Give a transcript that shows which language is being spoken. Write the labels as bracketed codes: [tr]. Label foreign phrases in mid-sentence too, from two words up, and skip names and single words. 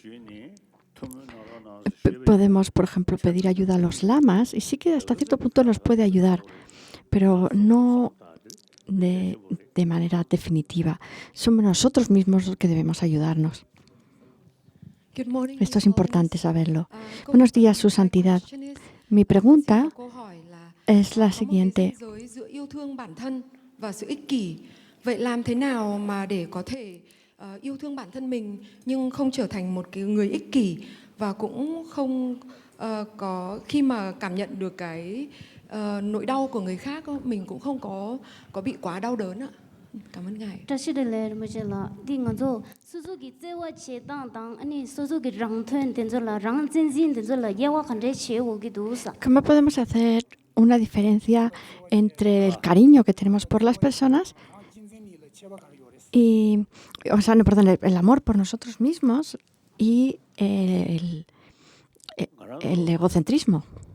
[es] Podemos, por ejemplo, pedir ayuda a los lamas y sí que hasta cierto punto nos puede ayudar, pero no de manera definitiva. Somos nosotros mismos los que debemos ayudarnos. Esto es importante saberlo. Buenos días, Su Santidad. Mi pregunta es la siguiente. [vi] Vậy làm thế nào mà để có thể yêu thương bản thân mình nhưng không trở thành một cái người ích kỷ và cũng không có khi mà cảm nhận được cái nỗi đau của người khác mình cũng không có bị quá đau đớn ạ. Cảm ơn ngài. [es] ¿Cómo podemos hacer una diferencia entre el cariño que tenemos por las personas y, el amor por nosotros mismos y el egocentrismo?